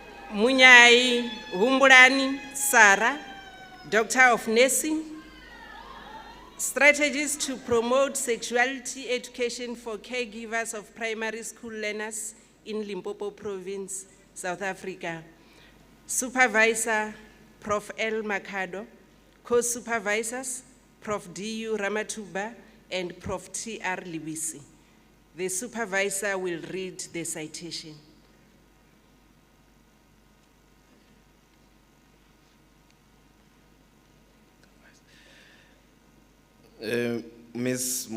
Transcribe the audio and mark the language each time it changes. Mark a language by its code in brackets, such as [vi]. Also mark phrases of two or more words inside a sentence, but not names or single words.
[en] Munyai Humbulani Sarah, Doctor of Nursing. Strategies to promote sexuality education for caregivers of primary school learners in Limpopo Province, South Africa. Supervisor, Prof. L. Makado. Co-supervisors, Prof. D.U. Ramatuba and Prof. T.R. Libisi. The supervisor will read the citation. Ms.